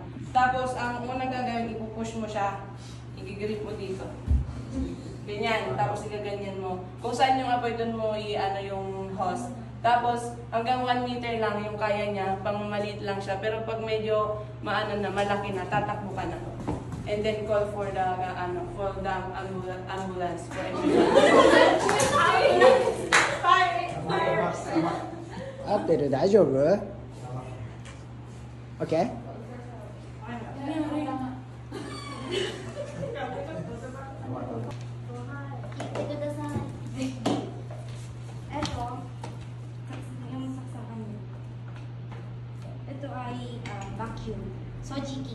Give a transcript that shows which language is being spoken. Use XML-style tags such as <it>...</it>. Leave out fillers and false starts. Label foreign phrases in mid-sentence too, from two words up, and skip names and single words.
<tl>Tapos ang unang gagawin, ipupush mo siya. Igigrip mo dito. Ganyan. Tapos igaganyan mo. Kung saan yung apoy, doon mo i-ano yung hose. Tapos hanggang 1 meter lang yung kaya niya. Pang maliit lang siya. Pero pag medyo malaki na, tatakbo ka na.</tl> <en>And then call for the ambulance for emergency.</en> <ja>合ってる大丈夫 ?OK?</ja> <tl>Ito ay vacuum. Sojiki.</tl>